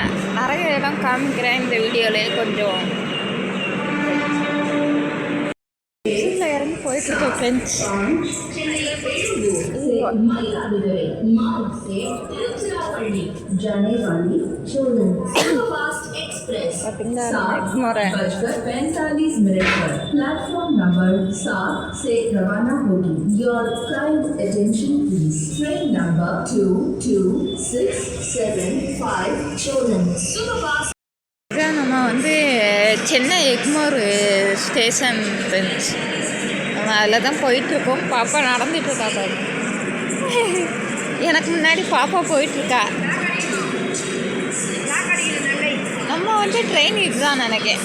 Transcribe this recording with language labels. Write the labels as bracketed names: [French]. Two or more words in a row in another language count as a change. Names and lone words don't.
[Tamil] நிறைய இடம் காமிக்கிறேன் இந்த வீடியோவிலே. கொஞ்சம் இறங்கி போயிட்டுருக்கோம் ஃப்ரெண்ட்ஸ். பார்த்தீங்களா எக்மோரை? [Hindi] 45 मिनट पर प्लेटफॉर्म नंबर 7 से रवाना होगी. [English] Your kind attention please. Train number 22675 chosen superfast. [Tamil] நம்ம வந்து சென்னை எக்மோர் ஸ்டேஷன் ஃப்ரெண்ட்ஸ். நம்ம அதில் தான் போயிட்டுருக்கோம். பாப்பா நடந்துட்டுருக்கா பாரு. எனக்கு முன்னாடி பாப்பா போயிட்டுருக்கா. நம்ம வந்து ட்ரெயின் இதுதான் நினைக்கேன்.